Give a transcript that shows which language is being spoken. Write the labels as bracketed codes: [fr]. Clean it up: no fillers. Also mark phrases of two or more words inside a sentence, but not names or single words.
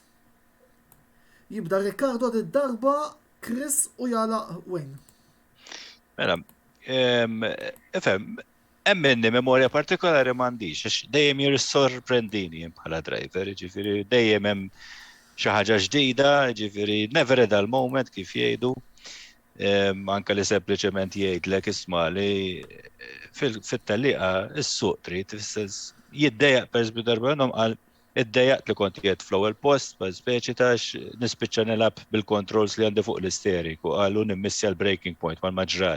[mt] Jibda Riccardo d-darba Chris u jala Wayne. Mela, Minni memorja partikolari m'għandix, għax dejjem jirsorprendini bħala driver, ġifieri dejjem hemm xi ħaġa ġdida, ġifieri [en] never a dull moment [mt] kif jgħidu. Anke li sempliċement jgħidlek isma' li fit-tellieqa is-suq trid jiddejjaq pereżempju darba minnhom qal iddejjaqt li kont qiegħed fl-ewwel post ma speċi tax nispiċċa nilab bil-controls li għandi fuq l-isterik u qalu nimmissja l- [en] breaking point [mt] mal-maġrali.